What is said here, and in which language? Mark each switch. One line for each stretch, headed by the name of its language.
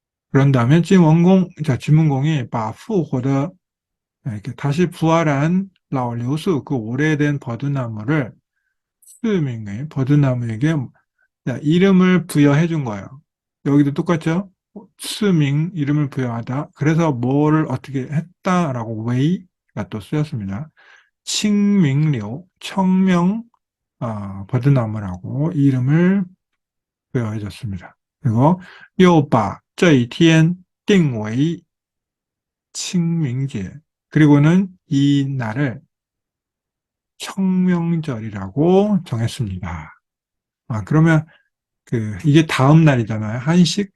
Korean: 그런 다음에 찐원공, 자, 진문공이 바 复活的 이렇게 다시 부활한 라오리오수, 그 오래된 버드나무를 스밍의 버드나무에게 이름을 부여해 준 거예요. 여기도 똑같죠? 스밍, 이름을 부여하다. 그래서 뭐를 어떻게 했다라고 웨이가 또 쓰였습니다. 칭밍료, 청명, 버드나무라고 이름을 부여해 줬습니다.
Chinese: 그리고 又把这一天定为 칭밍제.
Korean: 그리고는 이 날을 청명절이라고 정했습니다. 그러면 이게 다음 날이잖아요. 한식.